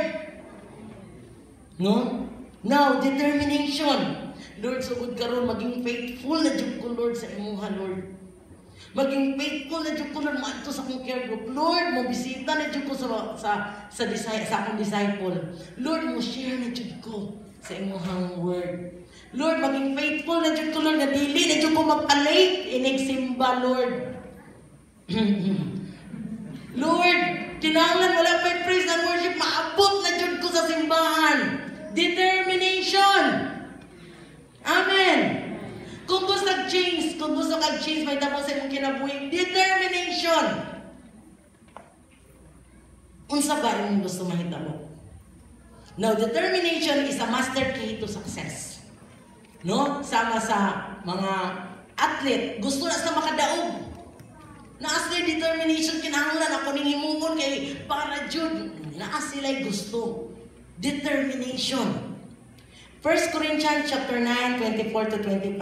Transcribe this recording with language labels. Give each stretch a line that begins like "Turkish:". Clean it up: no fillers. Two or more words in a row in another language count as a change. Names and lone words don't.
English: No? Now, determination.
Cebuano: Lord, sugod karon maging faithful na jud ko, Lord, sa imuha, Lord. Maging faithful na jud ko, Lord, maadto sa akong care group. Lord, mo bisita na jud ko sa akong disciple. Lord, mo share na jud ko sa imuhang word. Lord, maging faithful na dyan ko, Lord, na dili na dyan ko magpa-late, inigsimba, Lord. Lord, kinahanglan wala pa yung
English: praise and worship,
Cebuano: maabot na dyan ko sa simbahan. Determination. Amen. Kung gusto kag-change, may tapos sa imong kinabuhi, determination. Unsa ba yung gusto mahitabo?
English: Now, determination is a master key to success.
Cebuano: No? Sama sa mga athlete, gusto na sa makadaog. Naas na determination, kinahanglan ako ning himuon kay para jud. Naas sila'y gusto. Determination. 1 Corinthians chapter 9, 24 to 25.